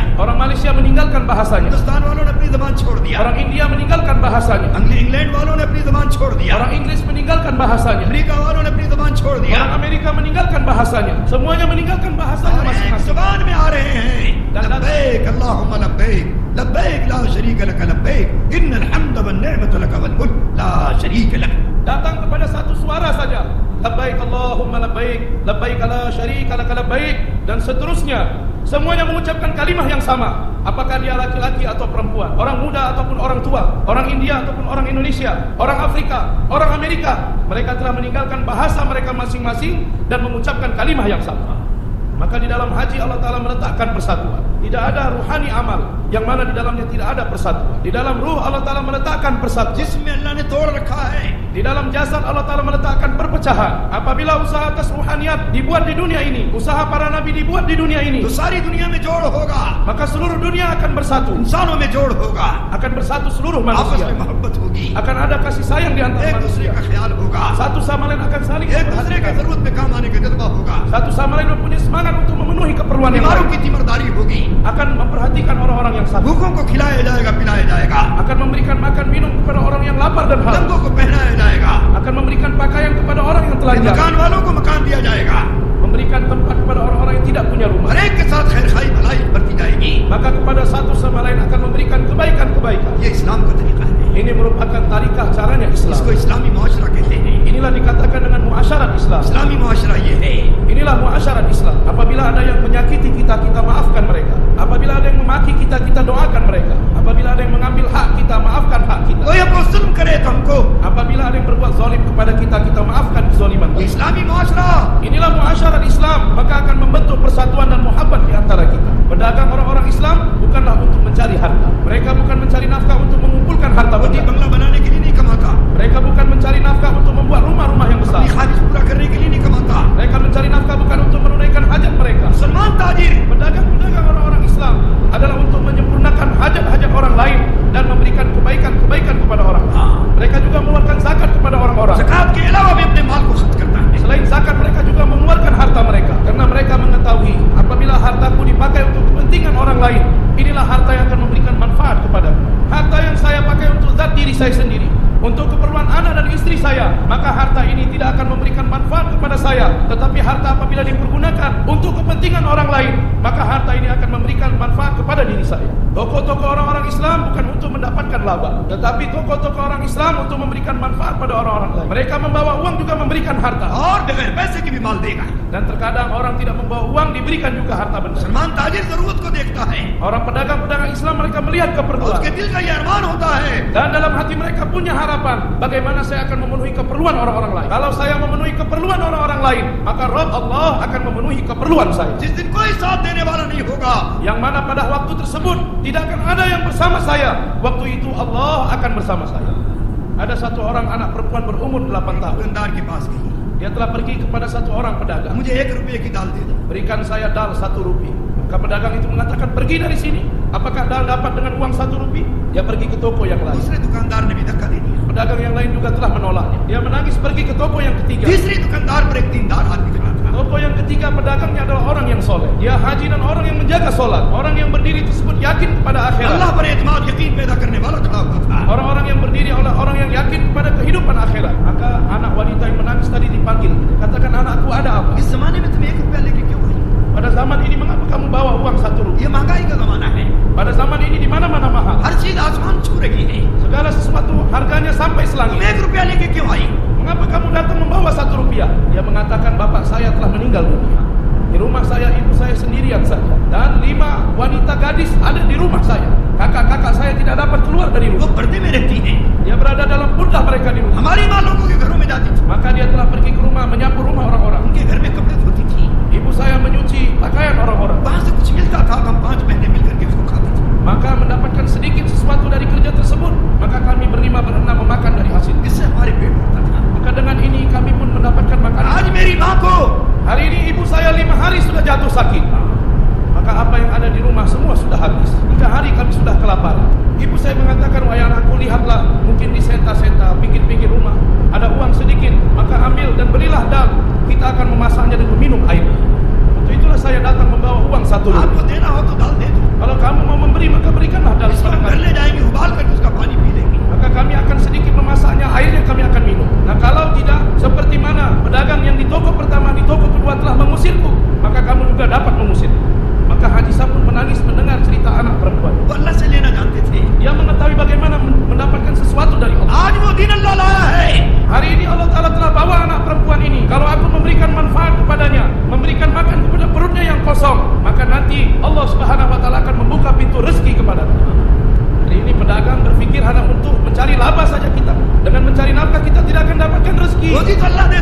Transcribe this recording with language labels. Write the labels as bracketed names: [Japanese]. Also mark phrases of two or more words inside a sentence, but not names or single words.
[Indonesian] Orang Malaysia meninggalkan bahasanya. [Hindi] हिंदुस्तान वालों ने अपनी जबान छोड़ दिया, [Indonesian] Orang India meninggalkan bahasanya. [Hindi] इंग्लैंड वालों ने अपनी जबान छोड़ दिया, [Indonesian] Orang Inggris meninggalkan bahasanya. [Hindi] अमेरिका वालों ने अपनी जबान छोड़ दिया। [Indonesian] Orang Amerika meninggalkan bahasanya. Semuanya meninggalkan bahasanya [Hindi] और एक [Indonesian] masing-masing. [Hindi] जुबान में आ रहे हैं, [Arabic] لبيك اللهم لبيك، لبيك لا شريك لك لبيك، إن الحمد والنعمة لك والملك لا شريك لك. [Indonesian] Datang kepada satu suara saja. [Arabic] لبيك اللهم لبيك، لبيك لا شريك لك لبيك, [Indonesian] dan seterusnya. Semuanya mengucapkan kalimah yang sama. Apakah dia laki-laki atau perempuan, orang muda ataupun orang tua, orang India ataupun orang Indonesia, orang Afrika, orang Amerika. Mereka telah meninggalkan bahasa mereka masing-masing dan mengucapkan kalimah yang sama. Maka di dalam haji [Arabic] الله تعالى [Indonesian] meletakkan persatuan. Tidak ada ruhani amal yang mana di dalamnya tidak ada persatuan. Di dalam ruh [Arabic] الله تعالى [Indonesian] meletakkan persatuan. [Hindi] जिसमें अल्लाह ने तोड़ रखा है, [Indonesian] Di dalam jasad [Arabic] الله تعالى [Indonesian] meletakkan perpecahan. Apabila usaha atas ruhaniyat dibuat di dunia ini, usaha para nabi dibuat di dunia ini, [Hindi] तो सारी दुनिया में जोड़ होगा, [Indonesian] maka seluruh dunia akan bersatu. [Hindi] इंसानों में जोड़ होगा, [Indonesian] Akan bersatu seluruh [Hindi] आपस [Indonesian] manusia. [Hindi] में मोहब्बत होगी, [Indonesian] Akan ada kasih sayang di antara [Hindi] एक दूसरे [Indonesian] manusia. [Hindi] का ख्याल होगा, [Indonesian] Satu sama lain akan saling [Hindi] एक दूसरे का [Indonesian] memperhatikan. [Hindi] जरूरत में काम आने का जज्बा होगा, [Indonesian] Satu sama lain mempunyai semangat untuk memenuhi keperluan yang [Hindi] बीमारों [Indonesian] lain. [Hindi] की तीमरदारी होगी, [Indonesian] Akan memperhatikan orang-orang yang sakit. [Hindi] भूखों को खिलाया जाएगा, पिलाया जाएगा, [Indonesian] Akan memberikan makan minum kepada orang yang lapar dan haus. [Hindi] नंगों को पहनाया जाएगा, [Indonesian] Akan memberikan pakaian kepada orang yang telanjang. [Hindi] मकान वालों को मकान दिया जाएगा, [Indonesian] Memberikan tempat kepada orang-orang yang tidak punya rumah. [Hindi] हर एक के साथ खैर खाई भलाई बढ़ती जाएगी। [Indonesian] Maka kepada satu sama lain akan memberikan kebaikan-kebaikan. [Hindi] ये इस्लाम का तरीका है, [Indonesian] Ini merupakan tarikah caranya [Hindi] इसको [Indonesian] Islam. [Hindi] इस्लामी मुआशरा कहते हैं। [Indonesian] Inilah dikatakan dengan muasyarat Islam. [Hindi] इस्लामी मुआशरा ये है, [Indonesian] Inilah muasyarat Islam. Apabila ada yang menyakiti kita, kita maafkan mereka. Apabila ada yang memaki kita, kita doakan mereka. Apabila ada yang mengambil hak kita, maafkan hak kita. [Hindi] कोई आपको जुल्म करे तो हमको, [Indonesian] Apabila ada yang berbuat zalim kepada kita, kita maafkan kezaliman [Hindi] ये [Indonesian] mereka. [Hindi] इस्लामी मुआशरा [Indonesian] Inilah muasyarat Islam, maka akan membentuk persatuan dan muhabbat di antara kita. Pedagang orang-orang Islam bukanlah untuk mencari harta. Mereka bukan mencari nafkah untuk mengumpulkan harta [Hindi] मोदी [Indonesian] benda. [Hindi] बंगला बनाने के लिए नहीं कमाता, [Indonesian] Mereka bukan mencari nafkah untuk membuat rumah-rumah yang besar. [Hindi] अपनी ख्वाहिश पूरा करने के लिए नहीं कमाता। [Indonesian] Mereka mencari nafkah bukan untuk menunaikan hajat mereka. [Hindi] मुसलमान ताजिर [Indonesian] Pedagang-pedagang orang-orang Islam adalah untuk menyempurnakan hajat-hajat orang lain dan memberikan kebaikan-kebaikan kepada orang lain. Mereka juga mengeluarkan zakat kepada orang-orang. [Hindi] ज़कात के अलावा भी अपने माल को खर्च करता है। [Indonesian] Selain zakat, mereka juga mengeluarkan harta mereka. Karena mereka mengetahui apabila hartaku dipakai untuk kepentingan orang lain, inilah harta yang akan memberikan manfaat kepadaku. Harta yang saya pakai untuk zat diri saya sendiri, untuk keperluan anak dan istri saya, maka harta ini tidak akan memberikan manfaat kepada saya. Tetapi harta apabila dipergunakan untuk kepentingan orang lain, maka harta ini akan memberikan manfaat kepada diri saya. Tokoh-tokoh orang-orang Islam bukan untuk mendapatkan laba, tetapi tokoh-tokoh orang Islam untuk memberikan manfaat pada orang-orang lain. Mereka membawa uang juga memberikan harta. [Hindi] और बगैर पैसे की भी माल देगा। [Indonesian] Dan terkadang orang tidak membawa uang diberikan juga harta benda. [Hindi] मुसलमान ताजिर जरूरत को देखता है, [Indonesian] Orang pedagang-pedagang Islam mereka melihat [Hindi] और [Indonesian] keperluan. [Hindi] उसके दिल का ये अरमान होता है, [Indonesian] Dan dalam hati mereka punya harapan, bagaimana saya akan memenuhi keperluan orang-orang lain. Kalau saya memenuhi keperluan orang-orang lain, maka Rabb Allah akan memenuhi keperluan saya. [Hindi] जिस दिन कोई साथ देने वाला नहीं होगा, [Indonesian] Yang mana pada waktu tersebut tidak akan ada yang bersama saya. Waktu itu Allah akan bersama saya. Ada satu orang anak perempuan berumur 8 tahun. [Hindi] दुकानदार के पास गई, [Indonesian] Dia telah pergi kepada satu orang pedagang. [Hindi] मुझे 1 रुपये की दाल दे दो। [Indonesian] Berikan saya dal 1 rupiah. Maka pedagang itu mengatakan, pergi dari sini. Apakah dal dapat dengan uang 1 rupiah? Dia pergi ke toko yang lain. [Hindi] दूसरे दुकानदार ने भी धक्का दे दिया, [Indonesian] Pedagang yang lain juga telah menolaknya. Dia menangis pergi ke toko yang ketiga. [Hindi] तीसरी दुकानदार पर एक दीनदार आदमी खड़ा था। [Indonesian] Toko yang ketiga pedagangnya adalah orang yang soleh. Dia haji dan orang yang menjaga solat. Orang yang berdiri tersebut yakin kepada akhirat. [Hindi] अल्लाह पर एतमाद यकीन पैदा करने वाला खड़ा हुआ था। [Indonesian] Orang-orang yang berdiri adalah orang yang yakin kepada kehidupan akhirat. Maka anak wanita yang menangis tadi dipanggil. Katakan, anakku ada apa? [Hindi] इस जमाने में तुम 1 रुपया लेके क्यों आई? [Indonesian] Pada zaman ini mengapa kamu bawa uang 1 rupiah? [Hindi] ये महंगाई का जमाना है, [Indonesian] Pada zaman ini di mana-mana mahal. [Hindi] हर चीज आसमान छू रही है, [Indonesian] Segala sesuatu harganya sampai [Hindi] तुम [Indonesian] selangit. [Hindi] 1 रुपया लेके क्यों आई? [Indonesian] Mengapa kamu datang membawa 1 rupiah? Dia mengatakan, bapak saya telah meninggal dunia. Di rumah saya ibu saya sendirian saja. Dan 5 wanita gadis ada di rumah saya. Kakak-kakak saya tidak dapat keluar dari [Hindi] वो [Indonesian] rumah. [Hindi] पर्दे में रहती है, [Indonesian] Dia berada dalam pundah mereka di rumah. [Hindi] हमारी माँ लोगों के घरों में जाती थी, [Indonesian] Maka dia telah pergi ke rumah menyapu rumah orang-orang. [Hindi] उनके घर में कपड़े धोती थी, [Indonesian] Ibu saya menyuci pakaian orang-orang. [Hindi] वहां से कुछ मिलता था, हम 5 महीने मिलकर के उसको खाते थे। [Indonesian] Maka mendapatkan sedikit sesuatu dari kerja tersebut, maka kami berlima berenam memakan dari hasil. [Hindi] इससे हमारे पेट भरता था। [Indonesian] Maka dengan ini kami pun mendapatkan makanan. [Hindi] आज मेरी माँ को [Indonesian] Hari ini ibu saya 5 hari sudah jatuh sakit. Maka apa yang ada di rumah semua sudah habis. 3 hari kami sudah kelaparan. Ibu saya mengatakan, wahai anakku, lihatlah, mungkin di senta-senta pinggir-pinggir rumah ada uang sedikit, maka ambil dan belilah dal. Kita akan memasaknya dan meminum air. Untuk itulah saya datang membawa uang 1 [Hindi] आपको [Indonesian] rupiah. [Hindi] देना हो तो दाल दे दो, [Indonesian] Kalau kamu mau memberi, maka berikanlah dal [Hindi] इसको [Indonesian] kepada [Hindi] हम घर [Indonesian] kami. [Hindi] ले जाएंगे, उबाल करके उसका पानी पी लेंगे। [Indonesian] Maka kami akan sedikit memasaknya, airnya kami akan minum. Nah kalau tidak, seperti mana pedagang yang di toko pertama, di toko kedua telah mengusirku, maka kamu juga dapat mengusir. Maka Haji Sabun menangis mendengar cerita anak perempuan. [Hindi] वो अल्लाह से लेना जानते थे, [Indonesian] Dia mengetahui bagaimana mendapatkan sesuatu dari Allah. [Hindi] आज वो दीन अल्लाह लाया है। [Indonesian] Hari ini [Arabic] الله تعالى [Indonesian] telah bawa anak perempuan ini. Kalau aku memberikan manfaat kepadanya, memberikan makan kepada perutnya yang kosong, maka nanti [Arabic] الله سبحانه وتعالى [Indonesian] akan membuka pintu rezeki kepadanya. Hari ini pedagang berpikir hanya untuk mencari laba saja kita. Dengan mencari nafkah kita tidak akan dapatkan rezeki. [Hindi] रोजी तो अल्लाह